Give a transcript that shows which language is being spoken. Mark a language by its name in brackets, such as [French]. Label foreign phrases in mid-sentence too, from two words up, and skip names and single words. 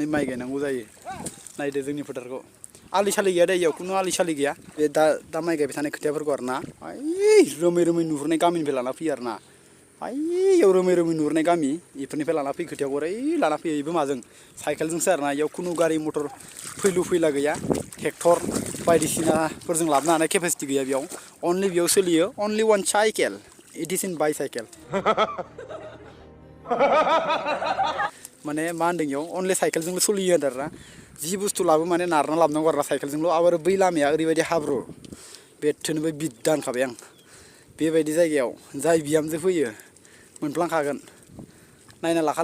[Bodo] माइ गायनांगौ जायो नायदो जोंनि फोथारखौ आलि सालि गैया दै इयाव खुनु आलि सालि गैया बे दा माइ गायबाय थानाय खोथियाफोरखौ आरोना ओइ रोमै रोमै नुहुरनाय गामिनिफ्राय लाना फैयो आरोना ओइयाव रोमै रोमै नुहुरनाय गामि बेफोरनिफ्राय लाना फैयो खोथियाखौ ओरै लाना फैयो बेबो माजों साइकेलजोंसो आरोना इयाव खुनु गारि मटर फैलु फैला गैया ट्रेक्टर बायदिसिनाफोरजों लाबोनो हानाय केपासिटि गैया बेयाव अनलि बेयाव सोलियो [English] only one cycle it is in bicycle [Bodo] माने मा होनदों इयाव अनलि साइकेलजोंल' सोलियो आरोना जि बुस्थु लाबो माने नारना लाबोनांगौ आरोना साइकेलजोंल' आरो बै लामाया ओरैबायदि हाब्रु बेथोनोबो बिद्दा होनखाबाय आं बेबायदि जायगायाव जाय बिहामजो फैयो मोनफ्लांखागोन नायना लाखा